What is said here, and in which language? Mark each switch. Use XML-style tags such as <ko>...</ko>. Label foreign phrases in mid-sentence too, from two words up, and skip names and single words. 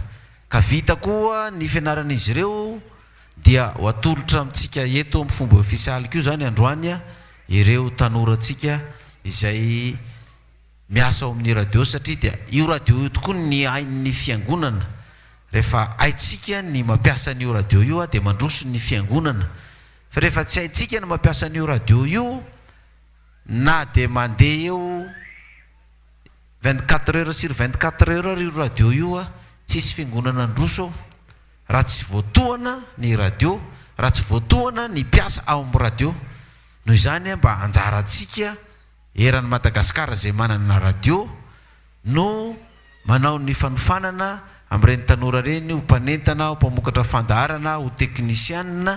<mg>Ka vita koa ny fianaran'izy ireo dia ho atolotra amintsika eto amin'ny fomba ofisialy koa zany androany ireo tanorantsika izay miasa ao amin'ny radio satria dia io radio io tokoa ny ain'ny fiangonana. Rehefa haitsika ny mampiasa an'io radio io dia mandroso ny fiangonana. Fa rehefa tsy haitsika ny mampiasa an'io radio io na dia mandeha eo</mg> <fr>24 heures sur 24 heures</fr> <mg>io radio io tsisy fiangonana androso ao. Raha tsy voatohana ny radio, raha tsy voatohana ny mpiasa ao amin'ny radio. Noho izany mba anjarantsika eran'ny Madagasikara zay manana radio no manao ny fanofanana amin'ireny tanora reny, ho mpanentana, ho mpamokatra fandaharana, ho teknisianina.</mg>